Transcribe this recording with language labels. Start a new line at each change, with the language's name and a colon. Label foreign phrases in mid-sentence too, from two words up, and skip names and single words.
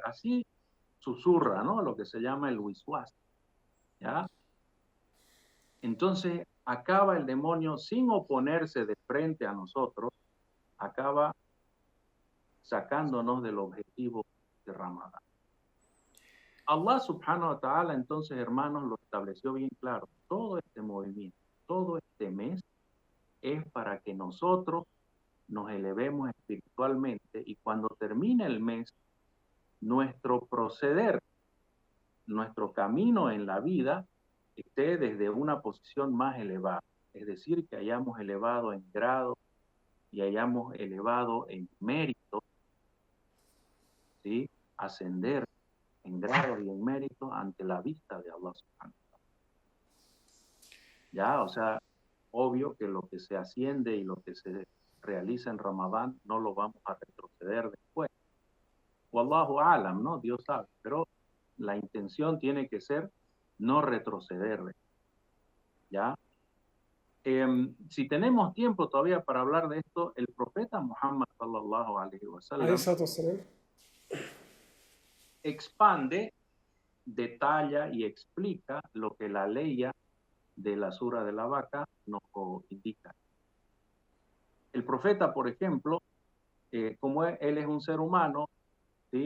Spanish: Así susurra, ¿no? Lo que se llama el wiswas, ¿ya? Entonces acaba el demonio sin oponerse de frente a nosotros, acaba sacándonos del objetivo de Ramadán.
Arabic: الله سبحانه وتعالى
Spanish: entonces, hermanos, lo estableció bien claro. Todo este movimiento, todo este mes es para que nosotros nos elevemos espiritualmente y cuando termine el mes, nuestro proceder, nuestro camino en la vida esté desde una posición más elevada. Es decir, que hayamos elevado en grado y hayamos elevado en mérito, ¿sí? Ascender en grado y en mérito ante la vista de
Arabic: الله سبحانه وتعالى.
Spanish: Ya, o sea, obvio que lo que se asciende y lo que se realiza en Ramadán no lo vamos a retroceder después.
Arabic: والله أعلم, ¿no?
Spanish: Dios sabe, pero la intención tiene que ser no retroceder, ¿ya? Si tenemos tiempo todavía para hablar de esto, el profeta Muhammad
Arabic: صلى الله عليه Alayhi wasallam الصلاة والسلام.
Spanish: expande, detalla y explica lo que la ley de la sura de la vaca nos indica. El profeta, por ejemplo, como él es un ser humano, ¿sí?